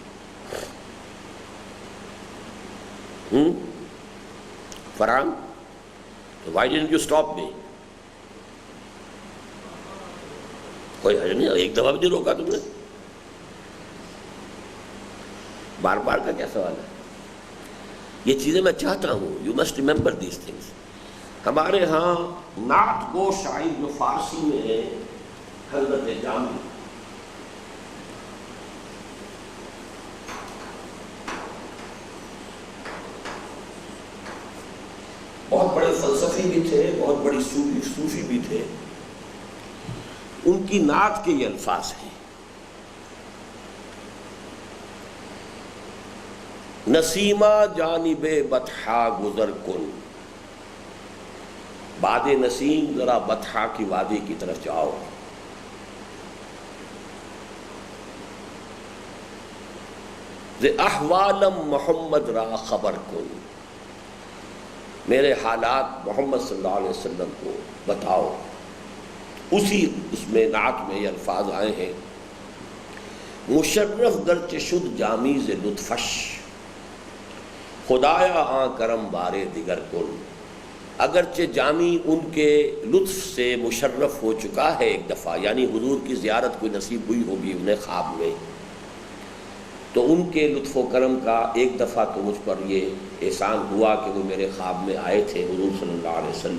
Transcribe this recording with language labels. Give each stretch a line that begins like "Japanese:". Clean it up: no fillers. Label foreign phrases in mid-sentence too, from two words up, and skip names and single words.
Urdu: فرحان،
English: why don't you stop me?
Urdu: کوئی حرج نہیں، ایک دفعہ بھی نہیں روکا تم نے، بار بار کا کیا سوال ہے؟ یہ چیزیں میں چاہتا ہوں،
English: you must remember these things.
Urdu: ہمارے ہاں نعت گو شاعر جو فارسی میں ہے حضرت جامی، بہت بڑے فلسفی بھی تھے، بہت بڑی صوفی بھی تھے، ان کی نعت کے یہ الفاظ ہیں:
Persian: نسیمہ جانب بطحا گزر کن،
Urdu: باد نسیم ذرا بطحا کی وادی کی طرف جاؤ،
Persian: ز احوالم محمد را خبر کن،
Urdu: میرے حالات محمد
Arabic: صلی اللہ علیہ وسلم
Urdu: کو بتاؤ۔ اسی اس میں نعت میں یہ الفاظ آئے ہیں:
Persian: مشرف گرچہ شد جامی ز لطفش، خدایا آں کرم بارے دیگر کن،
Urdu: اگرچہ جامی ان کے لطف سے مشرف ہو چکا ہے ایک دفعہ، یعنی حضور کی زیارت کوئی نصیب ہوئی ہوگی انہیں خواب میں، تو ان کے لطف و کرم کا ایک دفعہ تو مجھ پر یہ احسان ہوا کہ وہ میرے خواب میں آئے تھے حضور
Arabic: صلی اللہ علیہ وسلم۔